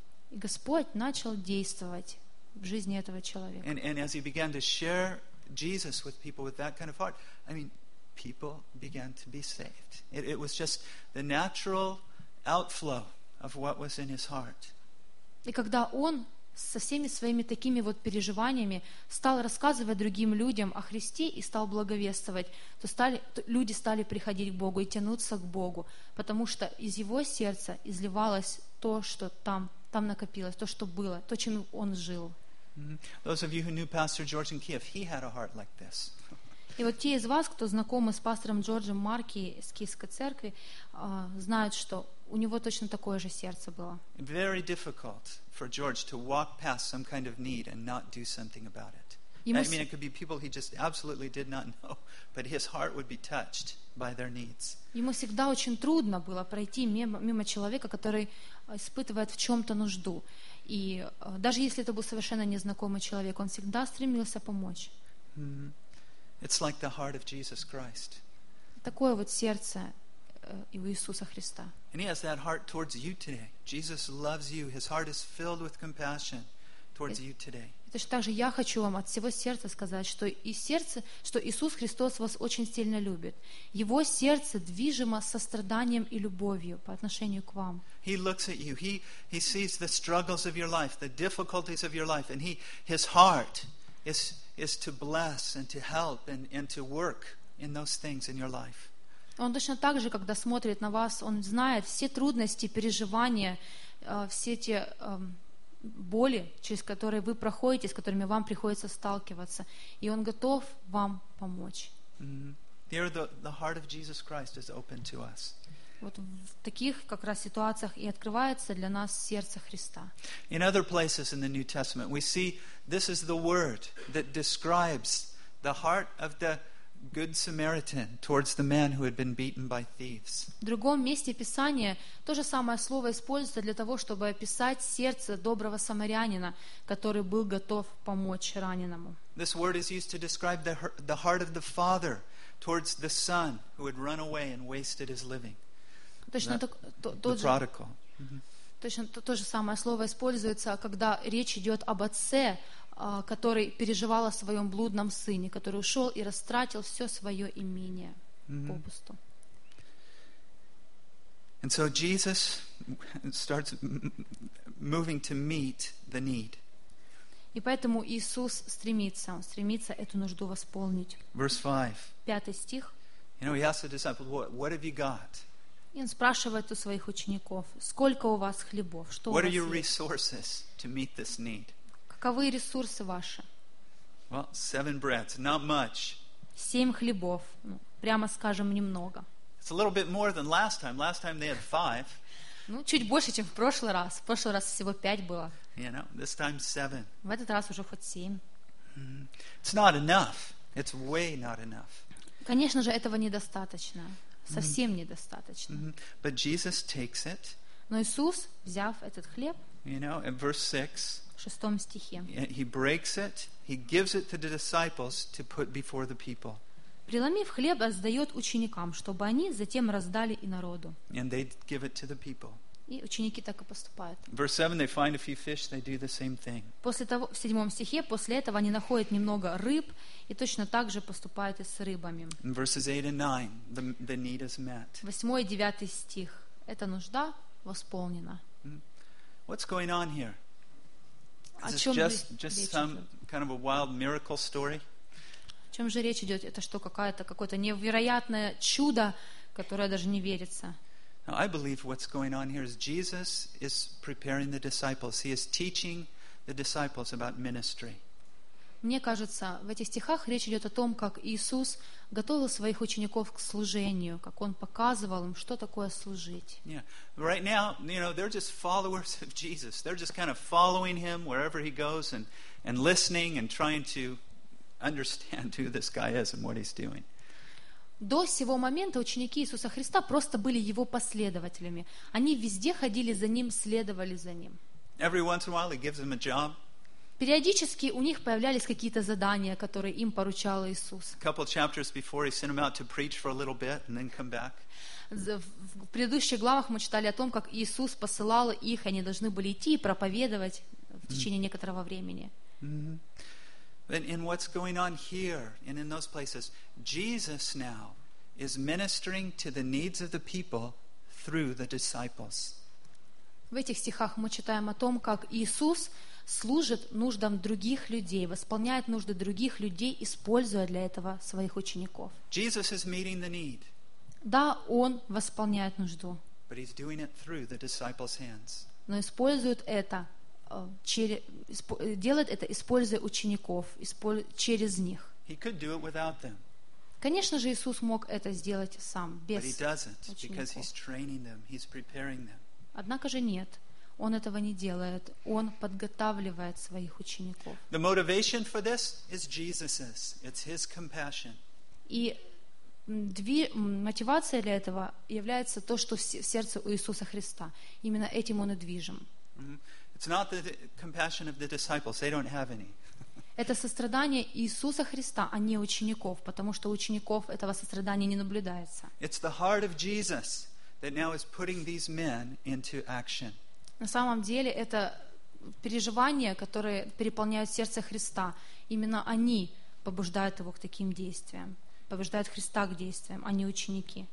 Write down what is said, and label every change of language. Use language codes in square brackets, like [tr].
[ru] И Господь начал действовать в жизни этого человека. [en] And as he began to share Jesus with people with that kind of heart, I mean, people began to be saved. It was just the natural outflow of what was in his heart. [ru] И когда он со всеми своими такими вот переживаниями стал рассказывать другим людям о Христе и стал благовествовать, люди стали приходить к Богу и тянуться к Богу, потому что из его сердца изливалось то, что там накопилось, то, что было, то, чем он жил. [en] Those of you who knew Pastor George in Kiev, he had a heart like this. [ru] И вот те из вас, кто знакомы с пастором Джорджем Марки из Киевской церкви, знают, что у него точно такое же сердце было. [en] Very difficult for George to walk past some kind of need and not do something about it. I mean, it could be people he just absolutely did not know, but his heart would be touched by their needs. [ru] Ему всегда очень трудно было пройти мимо человека, который испытывает в чем-то нужду. И даже если это был совершенно незнакомый человек, он всегда стремился помочь. [en] Mm-hmm. It's like the heart of Jesus Christ. [ru] Такое вот сердце у Иисуса Христа. [en] And he has that heart towards you today. Jesus loves you. His heart is filled with compassion towards you today. [ru] Точно так же я хочу вам от всего сердца сказать, что Иисус Христос вас очень сильно любит. Его сердце движимо состраданием и любовью по отношению к вам. [en] He looks at you. He sees the struggles of your life, the difficulties of your life, and his heart is to bless and to help and to work in those things in your life. [ru] Он точно так же, когда смотрит на вас, он знает все трудности, переживания, все те боли, через которые вы проходите, с которыми вам приходится сталкиваться, и он готов вам помочь. [en] Here the heart of Jesus Christ is open to us. [ru] Вот в таких как раз ситуациях и открывается для нас сердце Христа. [en] In other places in the New Testament, we see this is the word that describes the heart of the good Samaritan towards the man who had been beaten by thieves. [ru] В другом месте Писания то же самое слово используется для того, чтобы описать сердце доброго самарянина, который был готов помочь раненому. [en] This word is used to describe the heart of the father towards the son who had run away and wasted his living. [ru] То же самое слово используется, когда речь идет об отце, который переживал о своем блудном сыне, который ушел и растратил все свое имение попусту. [en] And so Jesus starts moving to meet the need. [ru] И поэтому Иисус стремится, он стремится эту нужду восполнить. [en] Verse 5. [ru] Пятый стих. [en] You know, he asked the disciples, what have you got? [ru] И он спрашивает у своих учеников, сколько у вас хлебов, что у вас есть? [en] What are your resources to meet this need? [ru] Каковы ресурсы ваши? [en] Well, 7 breads, not much. [ru] 7 хлебов, прямо скажем, немного. [en] It's a little bit more than last time. Last time they had 5. [ru] Ну, чуть больше, чем в прошлый раз. В прошлый раз всего 5 было. [en] You know, this time 7. [ru] В этот раз уже хоть 7. [en] It's not enough. It's way not enough. [ru] Конечно же, этого недостаточно. Совсем недостаточно. [en] But Jesus takes it. [ru] Но Иисус, взяв этот хлеб, [en] you know, in verse 6, [ru] в шестом стихе, [en] he breaks it, he gives it to the disciples to put before the people. [ru] Преломив хлеб, отдает ученикам, чтобы они затем раздали и народу. [en] And they give it to the people. [ru] И ученики так и поступают. [en] Verse 7, they find a few fish, they do the same thing. [ru] После того, в седьмом стихе, после этого они находят немного рыб и точно так же поступают и с рыбами. [en] In verses 8 and 9, the need is met. [ru] Восьмой и девятый стих. Эта нужда восполнена. [en] What's going on here? Is this just some kind of a wild miracle story? [ru] О чем же речь идет? Это что, какое-то невероятное чудо, которое даже не верится? [en] Now, I believe what's going on here is Jesus is preparing the disciples. He is teaching the disciples about ministry. [ru] Мне кажется, в этих стихах речь идет о том, как Иисус готовил своих учеников к служению, как Он показывал им, что такое служить. [en] Yeah. Right now, you know, they're just followers of Jesus. They're just kind of following Him wherever He goes and listening and trying to understand who this guy is and what He's doing. [ru] До сего момента ученики Иисуса Христа просто были Его последователями. Они везде ходили за Ним, следовали за Ним. [en] Every once in a while He gives them a job. [ru] Периодически у них появлялись какие-то задания, которые им поручал Иисус. [en] Couple chapters before He sent them out to preach for a little bit and then come back. [ru] В предыдущих главах мы читали о том, как Иисус посылал их, и они должны были идти и проповедовать в течение некоторого времени. [en] And what's going on here and in those places, Jesus now is ministering to the needs of the people through the disciples. [ru] В этих стихах мы читаем о том, как Иисус служит нуждам других людей, восполняет нужды других людей, используя для этого своих учеников. [en] Jesus is meeting the need. [ru] Да, Он восполняет нужду. [en] But He's doing it through the disciples' hands. [ru] Но использует это делает это, используя учеников, через них. [en] He could do it without them. [ru] Конечно же, Иисус мог это сделать сам, без [en] But he doesn't, because he's training them, he's preparing them. [ru] Однако же нет, Он этого не делает, Он подготавливает своих учеников. [en] The motivation for this is Jesus's. It's His compassion. [ru] И мотивация для этого является то, что в сердце у Иисуса Христа. Именно этим Он и движим. [en] It's not the compassion of the disciples. They don't have any. [ru] Это сострадание Иисуса Христа, а не учеников, потому что учеников этого сострадания не наблюдается. [en] It's the heart of Jesus that now is putting these men into action. [ru] На самом деле, это переживания, которые переполняют сердце Христа. Именно они побуждают его к таким действиям, побуждают Христа к действиям, а не ученики.